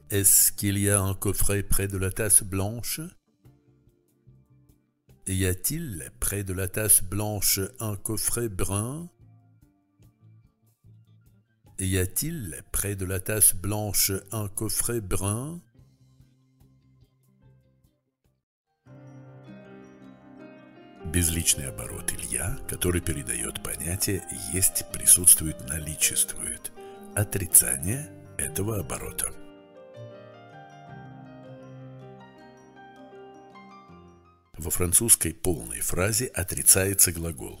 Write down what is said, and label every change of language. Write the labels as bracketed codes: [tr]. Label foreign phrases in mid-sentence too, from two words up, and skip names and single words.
[fr] Est-ce qu'il y a un coffret près de la tasse blanche? Y a-t-il près de la tasse blanche un coffret brun? Y a-t-il près de la tasse blanche un coffret brun? [ru] Безличный оборот «илья», который передает понятие «есть», «присутствует», «наличествует». Отрицание этого оборота. Во французской полной фразе отрицается глагол.